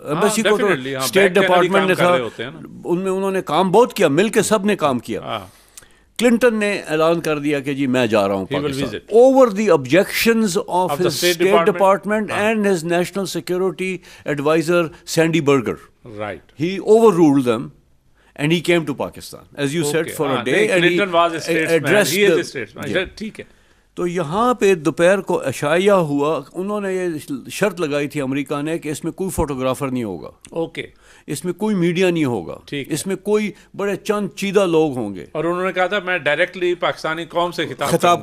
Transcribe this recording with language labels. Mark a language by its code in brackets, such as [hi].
[hi] Embassy को तो state department ने था, उनमें उन्होंने काम बहुत किया, मिल के सब ने काम किया। क्लिंटन ने ऐलान कर दिया कि जी मैं जा रहा हूँ Pakistan, [en] Over the objections of his state department and his national security advisor Sandy Berger. Right. [hi] He overruled them [en] and he came to Pakistan, as you said, for a day, and Clinton was a statesman. He is a statesman. [hi] ठीक है। तो यहाँ पे दोपहर को अशाया हुआ, उन्होंने ये शर्त लगाई थी अमेरिका ने कि इसमें कोई फोटोग्राफर नहीं होगा। [en] Okay. [hi] इसमें कोई मीडिया नहीं होगा। इसमें कोई बड़े चंद चीदा लोग होंगे। और उन्होंने कहा था मैं डायरेक्टली पाकिस्तानी कौम से खिताब